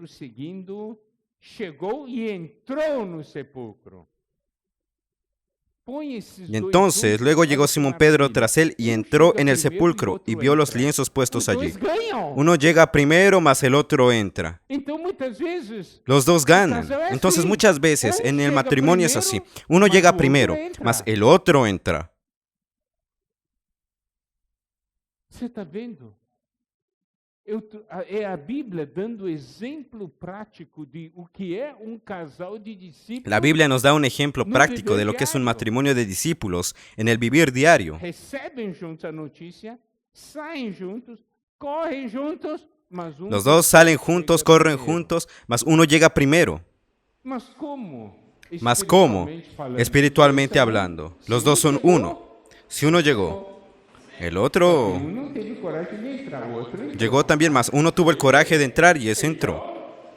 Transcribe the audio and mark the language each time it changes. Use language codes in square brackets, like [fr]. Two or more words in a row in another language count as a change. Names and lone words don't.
[es] Y entonces luego llegó Simón Pedro tras él y entró en el sepulcro y vio los lienzos puestos allí. Uno llega primero, mas el otro entra. Los dos ganan. Entonces muchas veces en el matrimonio es así. Uno llega primero, mas el otro entra. [pt] ¿Você está vendo? É a Bíblia dando exemplo prático de o que é casal de discípulos. [es] La Biblia nos da un ejemplo práctico de lo que es un matrimonio de discípulos en el vivir diario. [pt] Recebem juntos a notícia, saem juntos, correm juntos, mas [es] Los dos salen juntos, corren juntos, mas uno llega primero. [pt] Mas como? [es] Espiritualmente hablando, los dos son uno. Si uno llegó, el otro llegó también, más uno tuvo el coraje de entrar y ese entró.